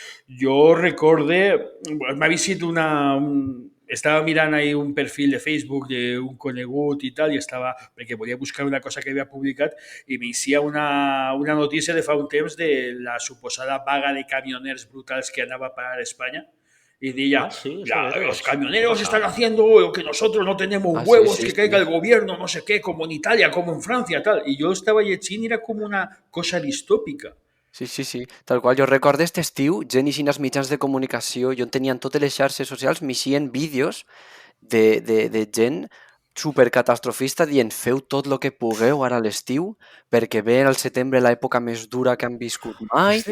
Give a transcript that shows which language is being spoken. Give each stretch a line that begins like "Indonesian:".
Catalan: Jo recorde, m'ha visitat estava mirant ahí un perfil de Facebook d'un conegut i tal, i estava, perquè volia buscar una cosa que havia publicat, i m'inicia una notícia de fa un temps de la suposada vaga de camioners brutals que anava a parar a Espanya.
Spanish: Y decía, los camioneros están haciendo lo que nosotros no tenemos huevos, que caiga el gobierno, no sé qué, como en Italia, como en Francia, tal. Y yo
Catalan: estava llegint i era com una cosa distòpica. Sí. Tal qual. Jo recordo aquest estiu, gent i als mitjans de comunicació, jo en tenien totes les xarxes socials, m'eixien vídeos de gent supercatastrofista dient feu tot el que pugueu ara a l'estiu perquè ve al setembre l'època més dura que han viscut mai.